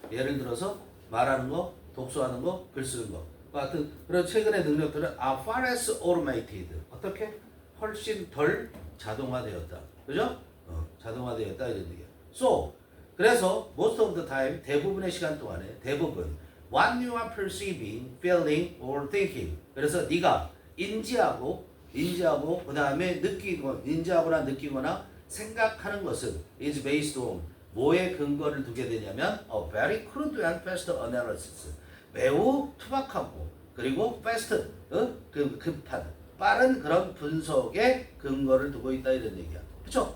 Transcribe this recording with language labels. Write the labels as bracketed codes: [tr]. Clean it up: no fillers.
[ko] 예를 들어서 말하는 거, 독서하는 거, 글 쓰는 거 같은 그런 최근의 능력들은 [en] are far less automated. [ko] 어떻게? 훨씬 덜 자동화되었다. 그죠? 자동화되었다 이런 얘기야. [en] So, [ko] 그래서 [en] most of the time [ko] 대부분의 시간 동안에 [en] what you are perceiving, feeling, or thinking. [ko] 그래서 네가 인지하고 그 다음에 인지하거나 느끼거나 생각하는 것은 [en] is based on [ko] 뭐에 근거를 두게 되냐면 [en] a very crude and fast analysis. [ko] 매우 투박하고 그리고 fast, 급한 빠른 그런 분석에 근거를 두고 있다 이런 얘기야. 그렇죠?